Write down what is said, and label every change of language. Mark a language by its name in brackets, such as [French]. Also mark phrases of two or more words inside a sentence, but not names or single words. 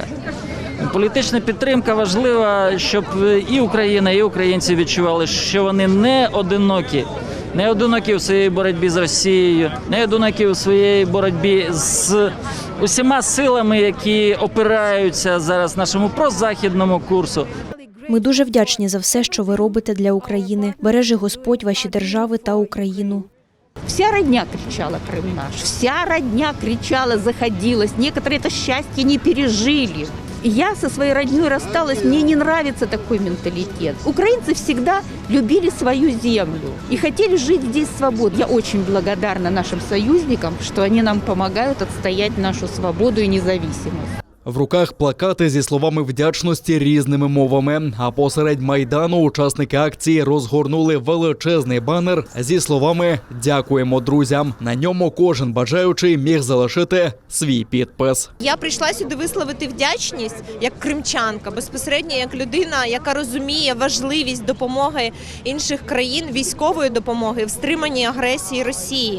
[Ukrainian] Політична підтримка важлива, щоб і Україна, і українці відчували, що вони не одинокі у своїй боротьбі з Росією, не одинокі у своїй боротьбі з усіма силами, які опираються зараз нашому прозахідному курсу. Ми дуже вдячні за все, що ви робите для України. Бережи Господь ваші держави та Україну. [Russian] Вся родня кричала «Крым наш», вся родня кричала, заходилась. Некоторые это счастье не пережили. Я со своей родней рассталась, мне не нравится такой менталитет. Украинцы всегда любили свою землю и хотели жить здесь свободно. Я очень благодарна нашим союзникам, что они нам помогают отстоять нашу свободу и независимость. [Ukrainian] В руках плакати зі словами вдячності різними мовами. А посеред Майдану учасники акції розгорнули величезний банер зі словами «Дякуємо друзям». На ньому кожен бажаючий міг залишити свій підпис. Я прийшла сюди висловити вдячність як кримчанка, безпосередньо як людина, яка розуміє важливість допомоги інших країн, військової допомоги в стриманні агресії Росії.